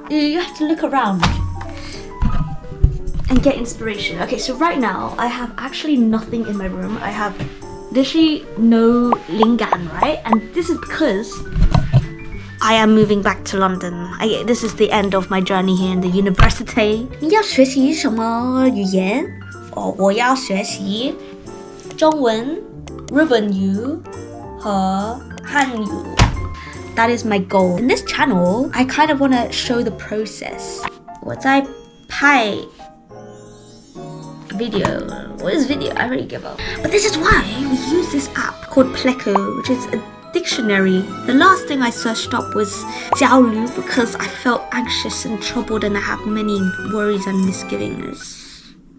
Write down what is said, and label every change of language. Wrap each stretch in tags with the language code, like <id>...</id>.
<en>You have to look around and get inspiration. Okay, so right now I have actually nothing in my room. I have literally no lingan, right? And this is because I am moving back to London. This is the end of my journey here in the university.</en> <zh>你要学习什么语言? 我要学习中文、日本语和汉语.</zh> <en>That is my goal. In this channel, I kind of want to show the process.</en> <zh>我在拍</zh> <en>video. What is video? I already give up. But this is why we use this app called Pleco, which is a dictionary. The last thing I searched up was 焦虑 because I felt anxious and troubled and I have many worries and misgivings.</en>